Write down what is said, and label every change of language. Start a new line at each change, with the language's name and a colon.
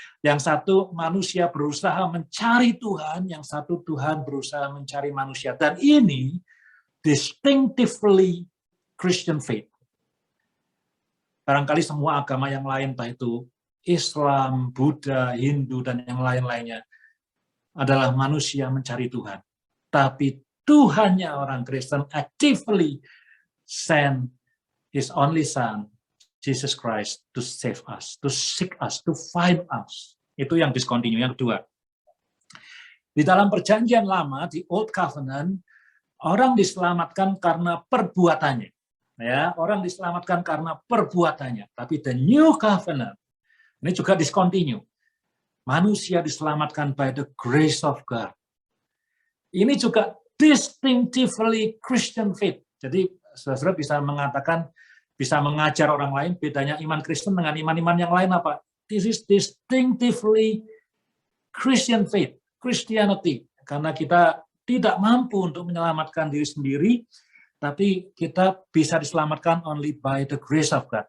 Indonesian: Yang satu manusia berusaha mencari Tuhan, yang satu Tuhan berusaha mencari manusia. Dan ini
English: distinctively Christian faith.
Indonesian: Barangkali semua agama yang lain, entah itu Islam, Buddha, Hindu, dan yang lain-lainnya, adalah manusia mencari Tuhan. Tapi Tuhannya orang Kristen
English: actively send His only Son, Jesus Christ, to save us, to seek us, to find us.
Indonesian: Itu yang discontinue. Yang kedua, di dalam perjanjian lama, di Old Covenant, orang diselamatkan karena perbuatannya. Ya, orang diselamatkan karena perbuatannya. Tapi the New Covenant, ini juga discontinue. Manusia diselamatkan
English: by the grace of God.
Indonesian: Ini juga
English: distinctively Christian faith.
Indonesian: Jadi, saudara bisa mengatakan, bisa mengajar orang lain, bedanya iman Kristen dengan iman-iman yang lain apa?
English: This is distinctively Christian faith, Christianity.
Indonesian: Karena kita tidak mampu untuk menyelamatkan diri sendiri, tapi kita bisa diselamatkan
English: only by the grace of God.